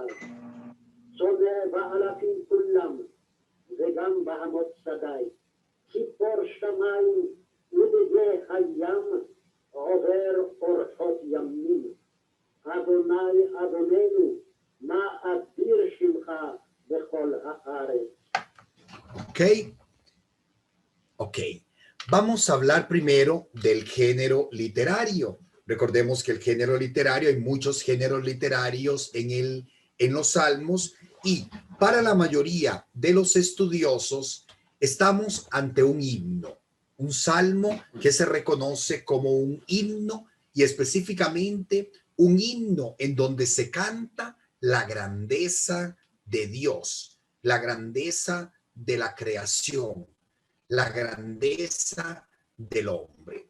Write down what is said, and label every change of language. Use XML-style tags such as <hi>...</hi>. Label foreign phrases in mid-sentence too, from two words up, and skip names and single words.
<he>צובע באלפים כולם, וגם בהמות שדי. ציפור שמיים ודגי הים, עובר אורחות ימים. אדוני אדוננו, מה אדיר שמך בכל הארץ.</he> <es>Ok, vamos a hablar primero del género literario. Recordemos que el género literario, hay muchos géneros literarios en los salmos y para la mayoría de los estudiosos estamos ante un himno, un salmo que se reconoce como un himno y específicamente un himno en donde se canta la grandeza de Dios, la grandeza de la creación, la grandeza del hombre.</es>